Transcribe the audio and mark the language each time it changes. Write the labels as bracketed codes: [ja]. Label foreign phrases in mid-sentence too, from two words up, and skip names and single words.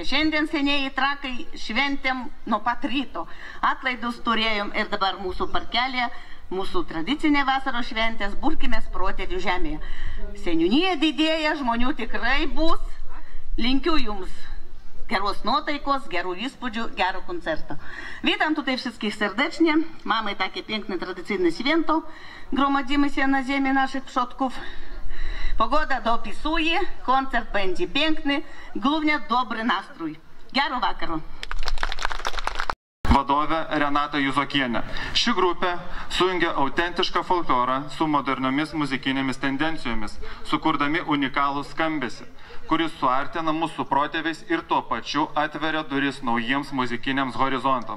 [lt] Šiandien senieji trakai šventėm nuo pat ryto. Atlaidus turėjom ir dabar mūsų parkelė, mūsų tradicinė vasaros šventės, burkimės protėvių žemėje. Seniūnija didėja, žmonių tikrai bus. Linkiu jums geros nuotaikos, gerų įspūdžių, gero koncerto. [pl] Witam tutaj wszystkich serdecznie. Mamy takie piękne, tradycyjne święto. Gromadzimy się na ziemi naszych przodków. Pogoda dopisuje, koncert będzie piękny, głównie dobry nastrój. [lt] Gero vakaro. Vadovė Renata Juzokienė. Ši grupė sujungia autentišką folklorą su moderniomis muzikinėmis tendencijomis, sukurdami unikalų skambesį, kuris suartina mūsų protėviais ir tuo pačiu atveria duris naujiems muzikiniams horizontams.